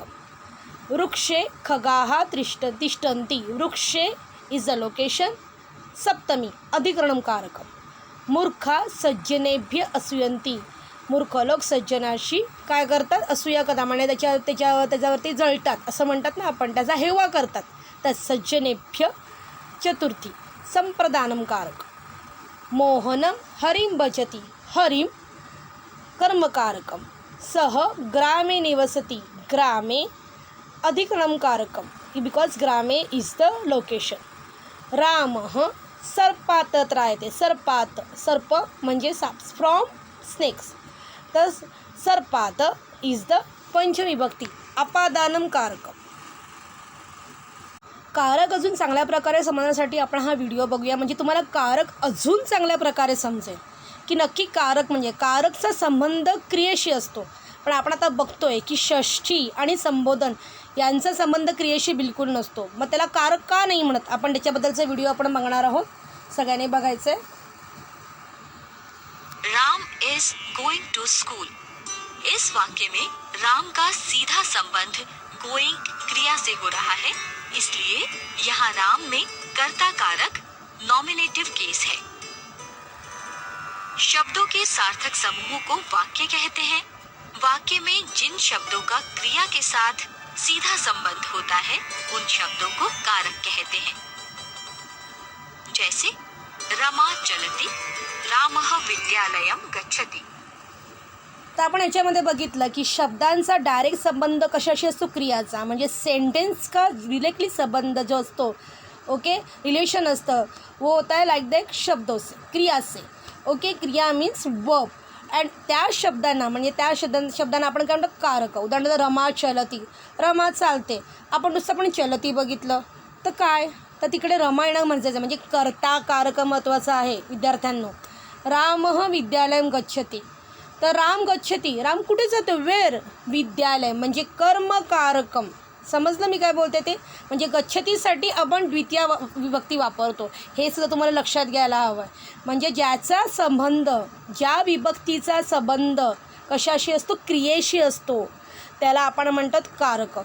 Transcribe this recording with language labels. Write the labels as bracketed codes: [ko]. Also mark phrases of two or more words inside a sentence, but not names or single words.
[sa] वृक्षे खगाः तिष्ठन्ति. वृक्षे [en] is the location. [sa] सप्तमी अधिकरणं कारकं. मूर्खा सज्जनेभ्य असूयन्ति. [mr] मूर्ख लोक सज्जनाशी काय करतात, असूया करतात. म्हणजे त्याच्यावरती जळतात असं म्हणतात ना आपण, त्याचा हेवा करतात. [sa] तर सज्जनेभ्य चतुर्थी संप्रदानं कारक. मोहनं हरिं भजति. हरिं कर्मकारकं. सः ग्रामे निवसति. ग्रामे अधिकरणं कारकं, बिकॉज ग्रामे [en] is the location. [sa] रामः सर्पात त्रायते. सर्पात, [mr] सर्प म्हणजे साप, [en] from snakes. [mr] तर सर्पात [en] is the [mr] पंचमी विभक्ती. [sa] अपादानं कारकं. [mr] कारक अजून चांगल्या प्रकारे समजण्यासाठी आपण हा व्हिडिओ बघूया, म्हणजे तुम्हाला कारक अजून चांगल्या प्रकारे समजेल की नक्की कारक म्हणजे कारकचा संबंध क्रियेशी असतो. पण आपण आता बघतोय की षष्ठी आणि संबोधन यांचा संबंध क्रियेशी बिलकुल नसतो. मग त्याला कारक का नाही म्हणत, आपण त्याच्याबद्दलचा व्हिडिओ आपण बघणार आहोत. सगळ्यांनी बघायचं आहे. [en] Ram is going to school. [hi] इस वाक्य में राम का सीधा संबंध गोइंग क्रिया से हो रहा है, इसलिए यहाँ राम में कर्ता कारक [en] nominative case [hi] है. शब्दों के सार्थक समूह को वाक्य कहते हैं. वाक्य में जिन शब्दों का क्रिया के साथ सीधा संबंध होता है उन शब्दों को कारक कहते हैं. [sa] जैसे रमा चलति, रामः विद्यालयं गच्छति. [mr] तर आपण याच्यामध्ये बघितलं की शब्दांचा डायरेक्ट संबंध कशाशी असतो, क्रियाचा. म्हणजे [hi] सेंटेन्स का डिरेक्टली संबंध जो [mr] असतो, ओके, रिलेशन असतं, [hi] वो होता है [en] like that [hi] शब्दों से, क्रिया से. [en] okay, kriya means verb. [mr] अँड त्या शब्दांना म्हणजे त्या शब्दांना आपण काय म्हणतो कारक. उदाहरणार्थ रमा चलती, रमा चालते. आपण नुसतं पण चलती बघितलं तर काय, तर तिकडे रमा येणं म्हणायचं म्हणजे कर्ता कारक महत्त्वाचं आहे विद्यार्थ्यांनो. रामः विद्यालयं गच्छति, तर राम गच्छति, राम कुठे जातो, वेर, विद्यालय म्हणजे कर्मकारकम. समजलं मी काय बोलते ते, म्हणजे गच्छतीसाठी आपण द्वितीय विभक्ती वापरतो. हे सुद्धा तुम्हाला लक्षात घ्यायला हवं आहे. म्हणजे ज्याचा संबंध, ज्या विभक्तीचा संबंध कशाशी असतो, क्रियेशी असतो, त्याला आपण म्हणतात कारक.